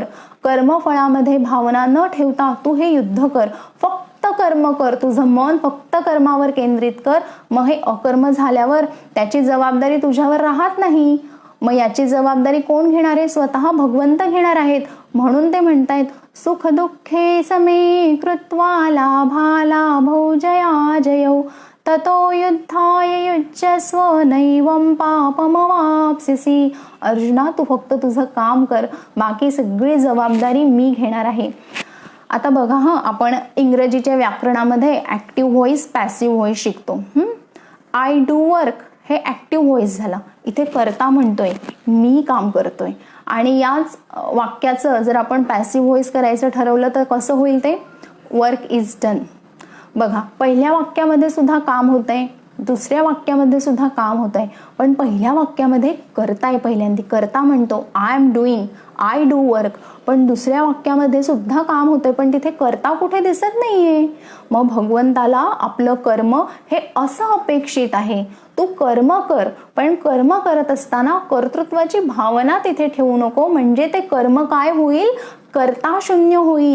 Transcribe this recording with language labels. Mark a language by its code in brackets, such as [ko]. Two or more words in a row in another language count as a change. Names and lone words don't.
[mr] कर्मफळामध्ये भावना न ठेवता तू हे युद्ध कर. फक्त कर्म कर, तुझं मन फक्त कर्मावर केंद्रित कर. मग हे अकर्म झाल्यावर त्याची जबाबदारी तुझ्यावर राहत नाही. मग याची जबाबदारी कोण घेणार आहे? स्वतः भगवंत घेणार आहेत. म्हणून ते म्हणतायत [sa] सुख दुःखे समे कृत्वा लाभालाभौ जयाजयौ ततो युद्धाय युज्यस्व नैवं पापमवाप्स्यसि. [mr] अर्जुना, तू फक्त तुझं काम कर, बाकी सगळी जबाबदारी मी घेणार आहे. आता बघा आपण इंग्रजीच्या व्याकरणामध्ये [en] active voice, passive voice [mr] शिकतो. [en] I do work हे active voice झाला. [mr] इथे करता म्हणतोय, मी काम करतोय. आणि याच वाक्याचं जर आपण [en] passive voice [mr] करायचं ठरवलं तर कसं होईल ते? [en] work is done. [mr] बघा, पहिल्या वाक्यामध्ये सुद्धा काम होतंय, दुसऱ्या वाक्यामध्ये सुद्धा काम होतंय, पण पहिल्या वाक्यामध्ये करताय पहिल्यांदा, करता म्हणतो [en] I am doing, I do work. [mr] पण दुसऱ्या वाक्यामध्ये सुद्धा काम होतंय, पण तिथे करता कुठे दिसत नाहीये. मग भगवंताला आपलं कर्म हे असं अपेक्षित आहे, तू कर्म कर, पण कर्म करत असताना कर्तृत्वाची भावना तिथे ठेवू नको. म्हणजे ते कर्म काय होईल? कर्ता शून्य होईल.